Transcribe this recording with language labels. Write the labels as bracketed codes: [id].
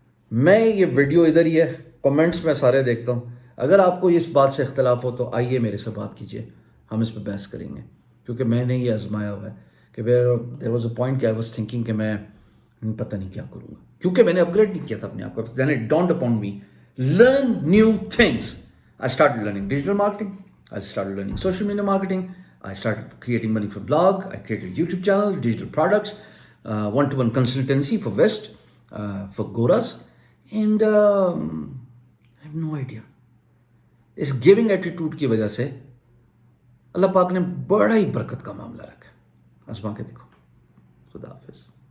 [ur] میں یہ ویڈیو ادھر ہی ہے، کمنٹس میں سارے دیکھتا ہوں. اگر آپ کو اس بات سے اختلاف ہو تو آئیے میرے سے بات کیجیے، ہم اس پہ بحث کریں گے. کیونکہ میں نے یہ آزمایا ہوا ہے کہ [en] there was a point [ur] کہ [en] I was thinking [ur] کہ میں پتہ نہیں کیا کروں گا، کیونکہ میں نے اپگریڈ نہیں کیا تھا اپنے آپ کو. [en] Then it dawned upon me, learn new things. I started learning digital marketing. I started learning social media marketing. I started creating money for blog. I created a YouTube channel, digital products, one-to-one consultancy for West, for Goras. And I have no idea. [ur] اس [en] giving attitude [ur] کی وجہ سے اللہ پاک نے بڑا ہی برکت کا معاملہ رکھا. آزما کے دیکھو. خدا حافظ.